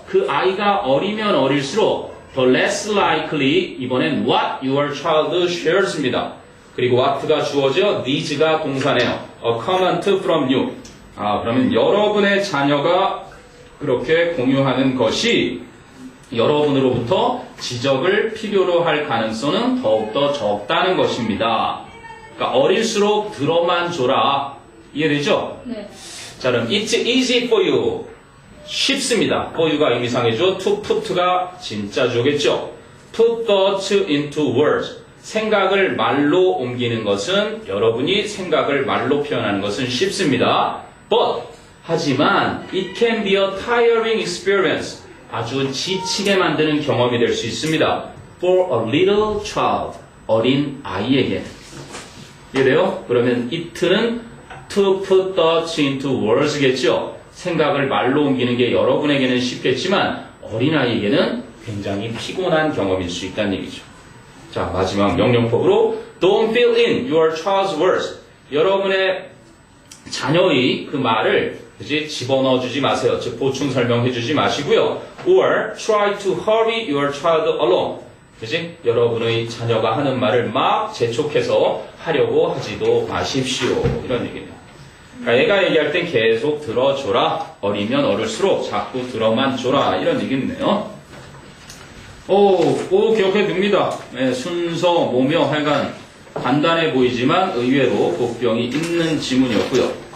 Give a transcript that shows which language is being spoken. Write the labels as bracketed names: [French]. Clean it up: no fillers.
[Korean] 그 아이가 어리면 어릴수록 [English] the less likely [Korean] 이번엔 [English] what your child shares입니다. [Korean] 그리고 what가 주어져 needs가 동사네요. [English] A comment from you. [Korean] 그러면 여러분의 자녀가 그렇게 공유하는 것이 여러분으로부터 지적을 필요로 할 가능성은 더욱더 적다는 것입니다. 그러니까 어릴수록 들어만 줘라. 이해되죠? 네. 자, 그럼 [English] it's easy for you. [Korean] 쉽습니다. for you가 의미상이죠. to put가 진짜조겠죠. [English] put thoughts into words. [Korean] 생각을 말로 옮기는 것은 여러분이 생각을 말로 표현하는 것은 쉽습니다. [English] But [Korean] 하지만 [English] it can be a tiring experience. [Korean] 아주 지치게 만드는 경험이 될 수 있습니다. [English] For a little child. [Korean] 어린 아이에게. 이해돼요? 그러면 [English] it는 to put thoughts into words겠죠. [Korean] 생각을 말로 옮기는 게 여러분에게는 쉽겠지만 어린아이에게는 굉장히 피곤한 경험일 수 있다는 얘기죠. 자, 마지막 명령법으로 [English] Don't fill in your child's words. [Korean] 여러분의 자녀의 그 말을 그지 집어넣어 주지 마세요. 즉 보충 설명해 주지 마시고요. [English] Or try to hurry your child along. [Korean] 그지? 여러분의 자녀가 하는 말을 막 재촉해서 하려고 하지도 마십시오. 이런 얘기네요. 그러니까 애가 얘기할 땐 계속 들어줘라. 어리면 어릴수록 자꾸 들어만 줘라. 이런 얘기네요. 오, 기억해 둡니다. 네, 순서, 모며 하여간 간단해 보이지만 의외로 복병이 있는 지문이었고요.